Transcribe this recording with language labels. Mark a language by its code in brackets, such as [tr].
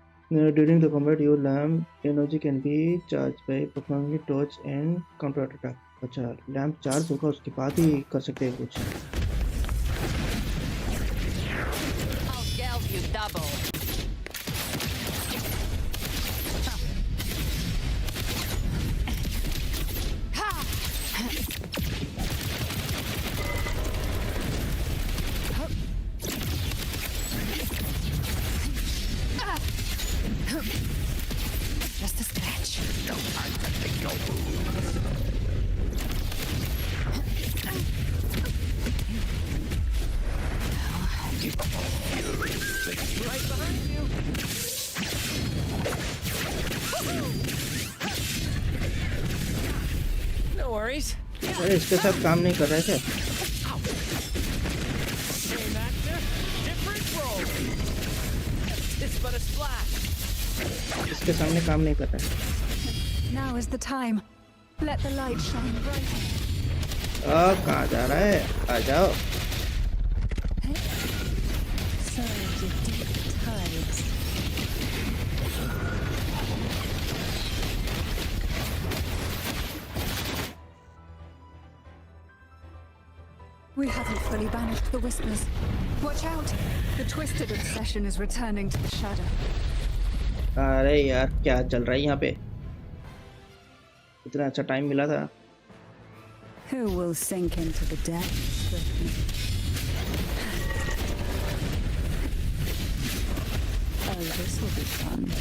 [en] During the combat, your lamp energy can be charged by performing dodge and counter attack. [hi] अच्छा, lamp charge होगा उसके बाद ही कर सकते हैं कुछ. [en] I'll geld you double. Just a scratch. No time to lick your wounds. Right behind you. No worries. [hi] अरे इसके साथ काम नहीं कर रहे थे. [en] Same actor, different role. It's but a splash. [hi] इसके सामने काम नहीं कर रहा है. [en] Now is the time. Let the light shine bright. [hi] कहाँ जा रहा है? आ जाओ. [en] Surge of deep tides. We haven't fully banished the whispers. Watch out! The twisted obsession is returning to the shadow. [hi] अरे यार क्या चल रहा है यहाँ पे? इतना अच्छा टाइम मिला था. [en] Who will sink into the depths with me? Oh, this will be fun.